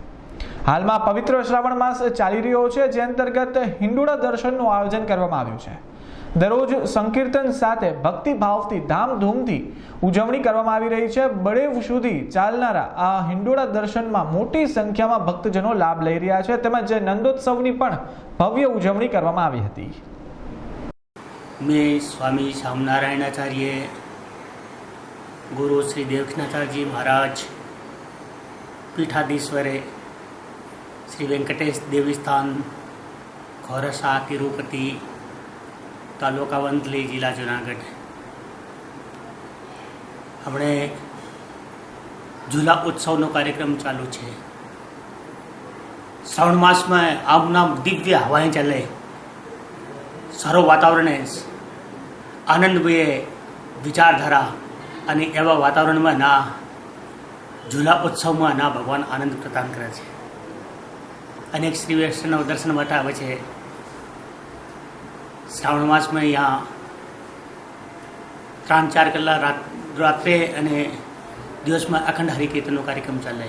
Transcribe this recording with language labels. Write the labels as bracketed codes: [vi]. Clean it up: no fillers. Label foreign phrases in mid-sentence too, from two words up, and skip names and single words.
[gu] હાલમાં પવિત્ર શ્રાવણ માસ ચાલી રહ્યો છે, જે અંતર્ગત હિંડોળા દર્શનનું આયોજન કરવામાં આવ્યું છે. દરરોજ સંકીર્તન સાથે ભક્તિભાવથી ધામધૂમથી ઉજવણી કરવામાં આવી રહી છે. બળેવ સુધી ચાલનારા આ હિંડોળા દર્શનમાં મોટી સંખ્યામાં ભક્તજનો લાભ લઈ રહ્યા છે. તેમજ નંદોત્સવની પણ ભવ્ય ઉજવણી કરવામાં આવી હતી. [hi] मैं स्वामी श्यामनारायणाचार्य गुरु श्री देवकीनाथाजी महाराज पीठाधीश्वरे श्री वेंकटेश देवस्थान खोरसा तिरुपति तालुका वंथली जिला जूनागढ़ हमने झूला उत्सव कार्यक्रम चालू है. श्रावण मास में आम नाम दिव्य हवाएं चले, सारो वातावरण आनंदमय विचारधारा [gu] અને એવા વાતાવરણમાં ના ઝૂલા ઉત્સવમાં ના ભગવાન આનંદ પ્રદાન કરે છે. અનેક શ્રી વૈષ્ણવ દર્શન માટે આવે છે. શ્રાવણ માસમાં અહીંયા 3-4 કલાક રાત્રે અને દિવસમાં અખંડ હરિકીર્તનનો કાર્યક્રમ ચાલે.